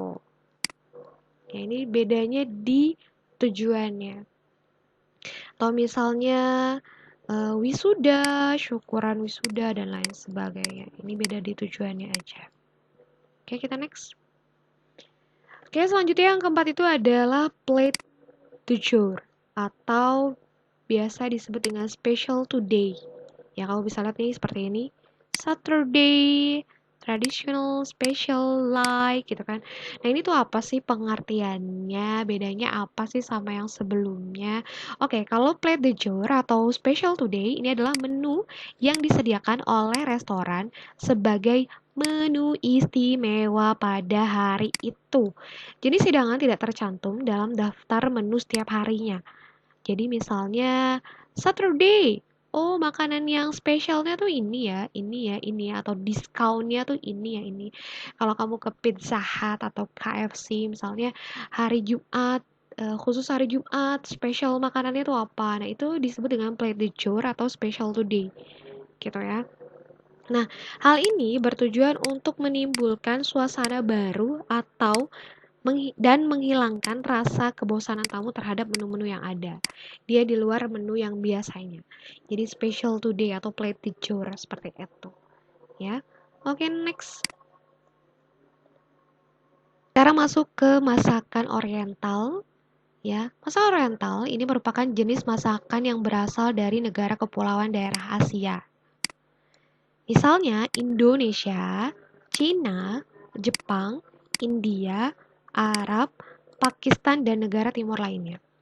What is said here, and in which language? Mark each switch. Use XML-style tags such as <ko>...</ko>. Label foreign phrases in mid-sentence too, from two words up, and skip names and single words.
<id>Ya, ini bedanya di tujuannya. Atau misalnya wisuda, syukuran wisuda, dan lain sebagainya. Ini beda di tujuannya aja. Oke, kita next. Oke, selanjutnya yang keempat itu adalah</id> <fr>plate du jour</fr> <id>atau biasa disebut dengan</id> <en>special today.</en> <id>Ya, kamu bisa lihat nih seperti ini.</id> <en>Saturday, traditional, special, like</en> <id>gitu kan. Nah, ini tuh apa sih pengertiannya? Bedanya apa sih sama yang sebelumnya? Oke, kalau</id> <fr>plate du jour</fr> <id>atau</id> <en>special today</en> <id>ini adalah menu yang disediakan oleh restoran sebagai menu istimewa pada hari itu. Jenis hidangan tidak tercantum dalam daftar menu setiap harinya. Jadi misalnya Saturday oh makanan yang spesialnya tuh ini ya, atau diskonnya tuh ini ya, ini. Kalau kamu ke Pizza Hut atau KFC misalnya hari Jumat, khusus hari Jumat, spesial makanannya tuh apa? Nah, itu disebut dengan</id> <fr>plate de jour</fr> <id>atau</id> <en>special today,</en> <id>gitu ya. Nah, hal ini bertujuan untuk menimbulkan suasana baru atau dan menghilangkan rasa kebosanan tamu terhadap menu-menu yang ada. Dia di luar menu yang biasanya. Jadi</id> <en>special today</en> <id>atau</id> <fr>plate du jour</fr> <id>seperti itu, ya. Oke, next. Sekarang masuk ke masakan oriental, ya. Masakan oriental ini merupakan jenis masakan yang berasal dari negara kepulauan daerah Asia. Misalnya Indonesia, Cina, Jepang, India, Arab, Pakistan, dan negara timur lainnya.</id>